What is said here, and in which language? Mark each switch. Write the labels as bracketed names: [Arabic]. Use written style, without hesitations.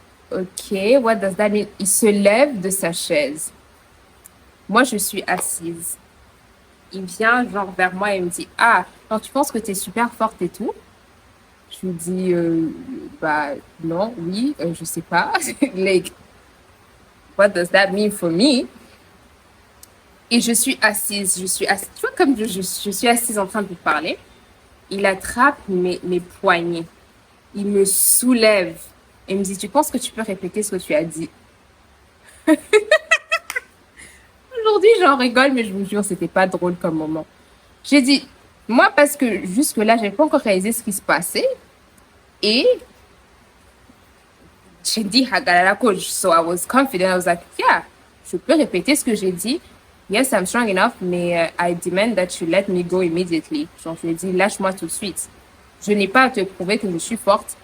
[English] Ok, what does that mean? [French] Il se lève de sa chaise. Moi, je suis assise. Il vient genre vers moi et me dit, ah, alors tu penses que t'es super forte et tout? Je lui dis, bah non, oui, je sais pas. [English] Like, what does that mean for me? [French] Et je suis assise, tu vois, comme je suis assise en train de vous parler, il attrape mes poignets, il me soulève et me dit, tu penses que tu peux répéter ce que tu as dit? Aujourd'hui, j'en rigole, mais je vous jure, c'était pas drôle comme moment. J'ai dit, moi, parce que jusque-là, j'ai pas encore réalisé ce qui se passait, et j'ai dit Hagalala coach. [English] So I was confident. I was like, yeah, [French] je peux répéter ce que j'ai dit. [English] Yes, I'm strong enough, mais I demand that you let me go immediately. [French] Genre, je lui ai dit, lâche-moi tout de suite. Je n'ai pas à te prouver que je suis forte.